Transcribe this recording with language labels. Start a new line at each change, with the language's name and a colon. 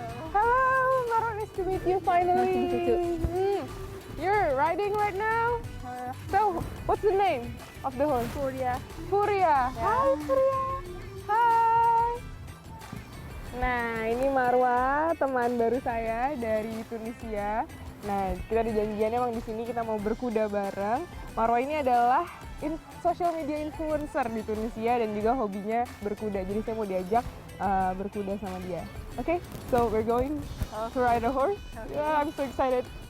English: Hello, Marwah, nice to meet you finally. Nice to meet you too. You're riding right now? So, what's the name of the horse? Furia.
Indonesian: Furia. Hai Furia. Hai. Nah, ini Marwah, teman baru saya dari Tunisia. Nah, kita di janjiannya emang di sini kita mau berkuda bareng. Marwah ini adalah social media influencer di Tunisia dan juga hobinya berkuda. Jadi saya mau diajak berkuda sama dia.
English: Okay, so we're going to ride a horse. Yeah, I'm so excited.